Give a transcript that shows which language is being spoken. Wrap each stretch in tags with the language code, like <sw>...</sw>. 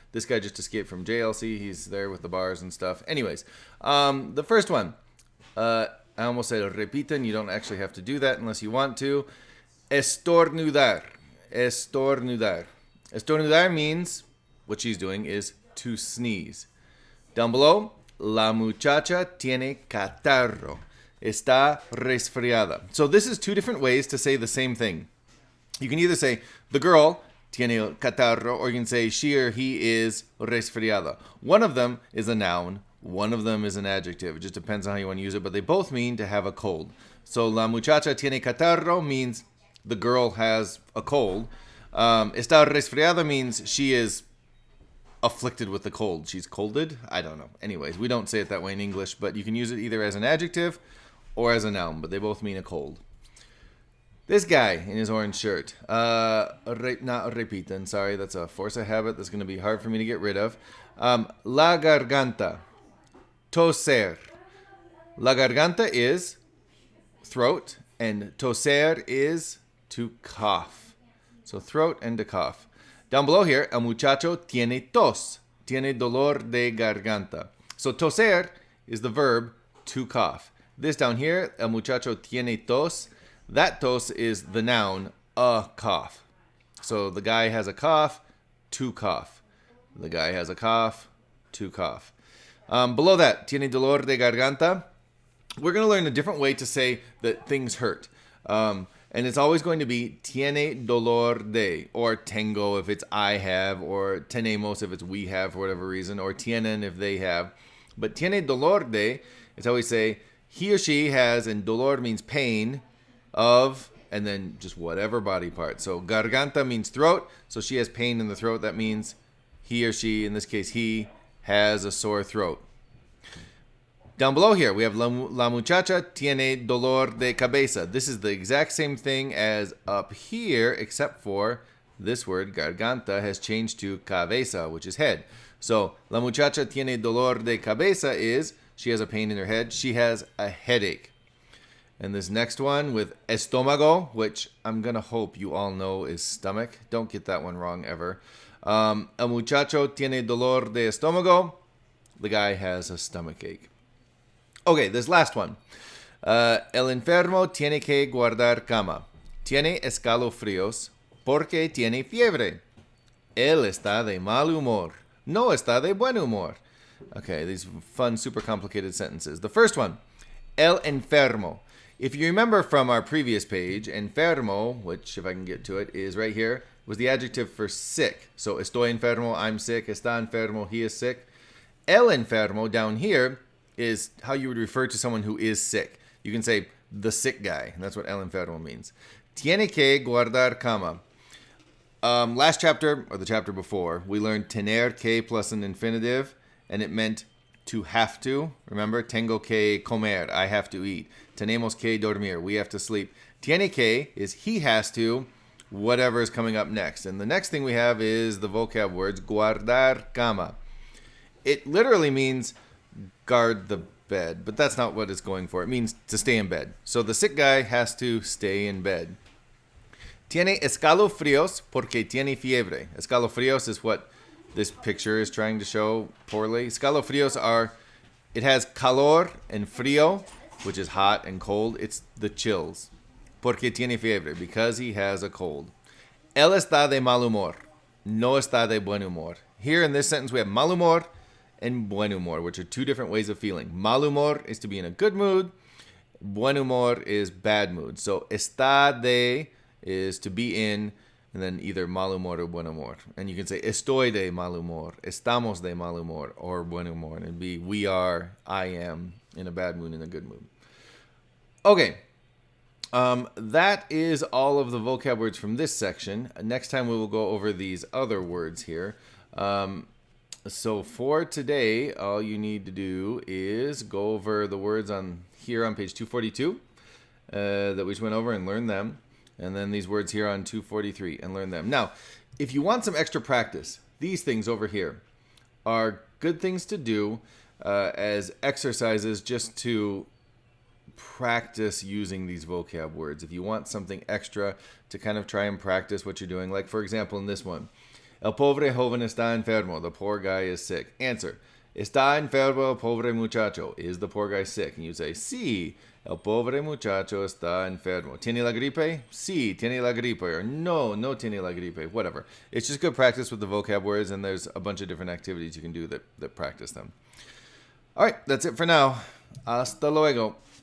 <en>This guy just escaped from JLC. He's there with the bars and stuff. Anyways, the first one, I almost said repiten. You don't actually have to do that unless you want to. Estornudar. Estornudar. Estornudar means, what she's doing is to sneeze. Down below,</en> <es>la muchacha tiene catarro. Está resfriada.</es> <en>So this is two different ways to say the same thing. You can either say the girl</en> <es>tiene catarro,</es> <en>or you can say she or he is resfriada. One of them is a noun. One of them is an adjective. It just depends on how you want to use it, but they both mean to have a cold. So</en> <es>la muchacha tiene catarro</es> <en>means the girl has a cold.</en> <es>Está resfriada</es> <en>means she is afflicted with the cold. She's colded? I don't know. Anyways, we don't say it that way in English, but you can use it either as an adjective or as a noun, but they both mean a cold. This guy in his orange shirt. Not repiten, sorry, that's a force of habit that's going to be hard for me to get rid of.</en> <es>La garganta. Toser.</es> <en>La garganta is throat, and toser is to cough. So throat and to cough. Down below here,</en> <es>el muchacho tiene tos. Tiene dolor de garganta.</es> <en>So toser is the verb to cough. This down here,</en> <es>el muchacho tiene tos.</es> <en>That tos is the noun, a cough. So the guy has a cough, to cough. The guy has a cough, to cough. Below that,</en> <es>tiene dolor de garganta.</es> <en>We're going to learn a different way to say that things hurt. And it's always going to be</en> <es>tiene dolor de,</es> <en>or tengo if it's I have, or tenemos if it's we have for whatever reason, or tienen if they have. But</en> <es>tiene dolor de</es> <en>is how we say he or she has, and dolor means pain of, and then just whatever body part. So garganta means throat, so she has pain in the throat. That means he or she, in this case he, has a sore throat. Down below here, we have</en> <es>la muchacha tiene dolor de cabeza.</es> <en>This is the exact same thing as up here, except for this word, garganta, has changed to cabeza, which is head. So,</en> <es>la muchacha tiene dolor de cabeza</es> <en>is, she has a pain in her head. She has a headache. And this next one with estómago, which I'm going to hope you all know is stomach. Don't get that one wrong ever.</en> <es>El muchacho tiene dolor de estómago.</es> <en>The guy has a stomach ache. Okay, this last one.</en> <es>El enfermo tiene que guardar cama. Tiene escalofríos porque tiene fiebre. Él está de mal humor. No está de buen humor.</es> <en>Okay, these fun, super complicated sentences. The first one, el enfermo. If you remember from our previous page, enfermo, which if I can get to it, is right here, was the adjective for sick. So</en> <es>estoy enfermo,</es> <en>I'm sick.</en> <es>Está enfermo,</es> <en>he is sick. El enfermo down here is how you would refer to someone who is sick. You can say the sick guy, and that's what el enfermo means.</en> <es>Tiene que guardar cama.</es> <en>Last chapter, or the chapter before, we learned</en> <es>tener que</es> <en>plus an infinitive, and it meant to have to. Remember,</en> <es>tengo que comer,</es> <en>I have to eat.</en> <es>Tenemos que dormir,</es> <en>we have to sleep.</en> <es>Tiene que</es> <en>is he has to, whatever is coming up next. And the next thing we have is the vocab words,</en> <es>guardar cama.</es> <en>It literally means guard the bed, but that's not what it's going for. It means to stay in bed. So the sick guy has to stay in bed.</en> <es>Tiene escalofríos porque tiene fiebre.</es> <en>Escalofríos is what this picture is trying to show poorly. Escalofríos are, it has calor and frío, which is hot and cold. It's the chills.</en> <es>Porque tiene fiebre,</es> <en>because he has a cold.</en> <es>Él está de mal humor. No está de buen humor.</es> <en>Here in this sentence we have</en> <es>mal humor</es> <en>and</en> <es>buen humor,</es> <en>which are two different ways of feeling.</en> <es>Mal humor</es> <en>is to be in a good mood.</en> <es>Buen humor</es> <en>is bad mood. So</en> <es>está de</es> <en>is to be in, and then either</en> <es>mal humor</es> <en>or</en> <es>buen humor.</es> <en>And you can say</en> <es>estoy de mal humor, estamos de mal humor,</es> <en>or</en> <es>buen humor.</es> <en>And it'd be we are, I am, in a bad mood, in a good mood. Okay. That is all of the vocab words from this section. Next time we will go over these other words here. So for today, all you need to do is go over the words on here on page 242 that we just went over and learn them. And then these words here on 243 and learn them. Now, if you want some extra practice, these things over here are good things to do as exercises just to practice using these vocab words. If you want something extra to kind of try and practice what you're doing, like for example in this one,</en> <es>el pobre joven está enfermo,</es> <en>the poor guy is sick. Answer,</en> <es>está enfermo el pobre muchacho,</es> <en>is the poor guy sick? And you say,</en> <es>sí, el pobre muchacho está enfermo. ¿Tiene la gripe? Sí, tiene la gripe.</es> <en>Or</en> <es>no, no tiene la gripe.</es> <en>Whatever. It's just good practice with the vocab words, and there's a bunch of different activities you can do that practice them. All right, that's it for now.</en> <es>Hasta luego.</es>